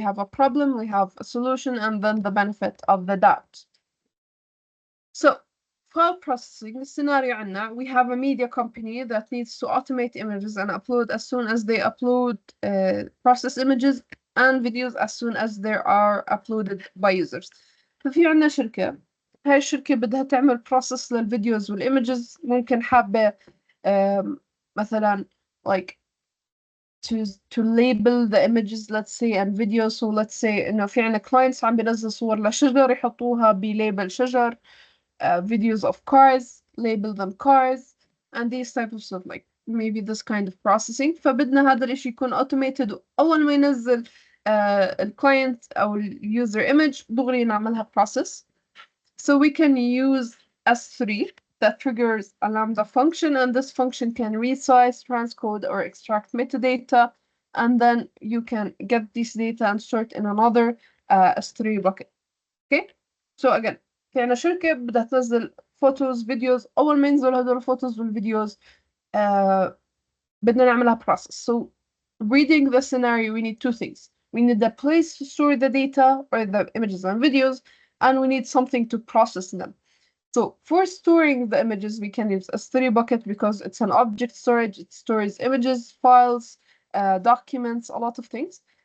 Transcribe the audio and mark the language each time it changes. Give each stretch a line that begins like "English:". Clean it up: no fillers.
English: We have a problem, we have a solution, and then the benefit of the doubt. So file processing scenario
Arabic: عنا,
English: we have a media company that needs to automate images and upload as soon as they upload, process images and videos as soon as they are uploaded by users.
Arabic: ففي عنا شركة, هاي الشركة بدها تعمل process للفيديوز والimages, ممكن حابة مثلا
English: like to label the images, let's say, and videos. So let's say
Arabic: إنه في عنا clients عم بينزل صور لشجر يحطوها بليبل شجر.
English: Videos of cars, label them cars, and these type of stuff, like maybe this kind of processing.
Arabic: فبدنا هذا الاشي يكون automated, أول ما ينزل الكلاينت أو user image دغري نعملها process.
English: So we can use S3 that triggers a Lambda function, and this function can resize, transcode, or extract metadata, and then you can get this data and store it in another S3 bucket. Okay, so again,
Arabic: كأنه شركة بدها تنزل فوتوز فيديوز، أول ما ينزل هدول الفوتوز والفيديوز بدنا نعملها process.
English: So reading the scenario, we need two things. We need a place to store the data or the images and videos, and we need something to process them. So for storing the images, we can use S3 bucket because it's an object storage. It stores images, files, documents, a lot of things.